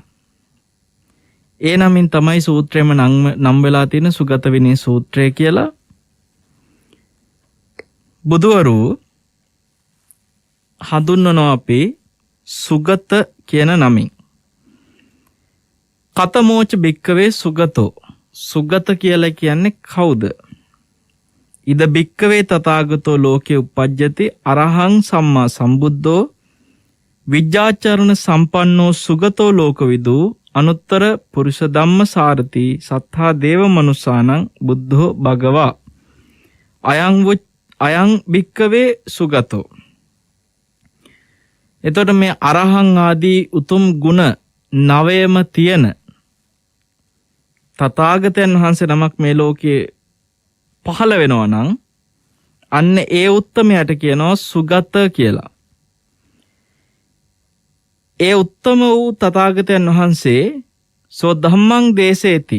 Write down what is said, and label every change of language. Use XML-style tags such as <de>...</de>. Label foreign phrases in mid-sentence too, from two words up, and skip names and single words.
<si>ඒ නමින් තමයි සූත්‍රයේම නම් වෙලා තියෙන සුගත විනය සූත්‍රය කියලා. බුදුවරු හඳුන්වනවා අපි සුගත කියන නමින්.</si> <pi>කතමෝච භික්කවේ සුගතෝ.</pi> <si>සුගත කියලා කියන්නේ කවුද?</si> <pi>ඉද භික්කවේ තථාගතෝ ලෝකේ උපජ්ජති අරහං සම්මා සම්බුද්ධෝ විජ්ජාචරණ සම්පන්නෝ සුගතෝ ලෝකවිදු අනුත්තර පුරුෂ ධම්ම සාරති සත්තා දේව මනුසානං බුද්ධෝ භගවා අයං භික්කවේ සුගතෝ.</pi> <si>එතකොට මේ අරහං ආදී උතුම් ගුණ 9ම තියෙන තථාගතයන් වහන්සේ නමක් මේ ලෝකේ පහළ වෙනවා නම් අන්න ඒ උත්තමයට කියනවා සුගත කියලා. ඒ උත්තම වූ තථාගතයන් වහන්සේ</si> <pi>සෝ ධම්මං දේශේති.</pi>